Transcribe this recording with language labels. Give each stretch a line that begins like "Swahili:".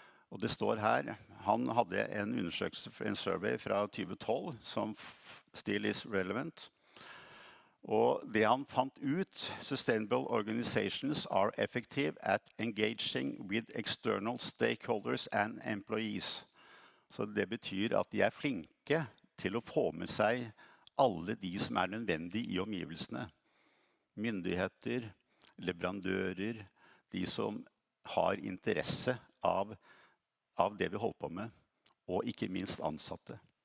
Norwegian: Og det står her, han hadde en undersøkelse, en survey fra 2012 som
English: still is relevant.
Norwegian: Og det han fant ut,
English: sustainable organizations are effective at engaging with external stakeholders and employees.
Norwegian: Så det betyr at de er flinke til å få med seg alle de som er nødvendige i omgivelsene. Myndigheter, leverandører, de som har interesse av det vi holder på med, og ikke minst ansatte.